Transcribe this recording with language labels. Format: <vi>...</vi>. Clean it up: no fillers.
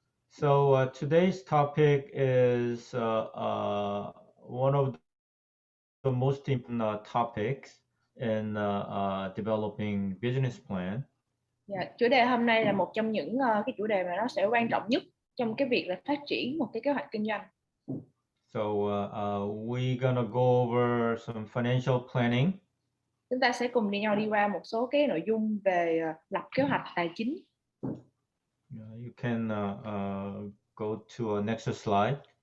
<en>So today's topic is one of the most important topics in developing business plan.</en> <vi>Dạ, chủ đề hôm nay là một trong những cái chủ đề mà nó sẽ quan trọng nhất trong cái việc là phát triển một cái kế hoạch kinh doanh.</vi> <en>So we're gonna go over some financial planning.</en> <vi>Chúng ta sẽ cùng đi qua một số cái nội dung về lập kế hoạch tài chính.</vi> <en>You can go to a next slide.</en>